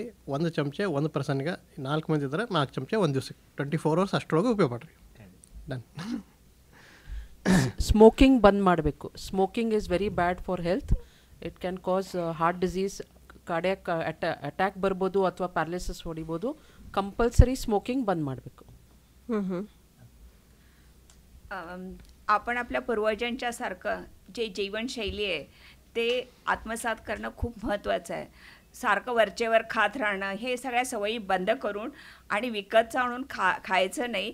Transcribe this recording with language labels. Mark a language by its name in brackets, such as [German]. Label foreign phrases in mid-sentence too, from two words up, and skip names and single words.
[Kannada] 1 ಚಮಚೆ 1 ಪರ್ಸನ್ಗೆ 4 ಮಂದಿ ಇದ್ದರೆ 4 ಚಮಚೆ 1 ದಿವ್ಸಕ್ಕೆ 24 hours ಅಷ್ಟರೊಳಗೆ ಉಪಯೋಗ ಮಾಡಿರಿ. ಡನ್. [English] ಸ್ಮೋಕಿಂಗ್ [Kannada] ಬಂದ್ ಮಾಡಬೇಕು. [English] smoking is very bad for health. it can cause heart disease, cardiac attack [Kannada] ಬರ್ಬೋದು ಅಥವಾ ಪ್ಯಾರಲಿಸಿಸ್ ಹೊಡಿಬೋದು. [English] compulsory smoking [Kannada] बंद ಮಾಡಬೇಕು. [Marathi] आपण आपल्या पूर्वजांच्या सारखं जे जीवनशैली आहे ते आत्मसात करणं खूप महत्त्वाचं आहे. सारखं वरचेवर खात राहणं, हे सगळ्या सवयी बंद करून आणि विकतचं आणून खायचं नाही.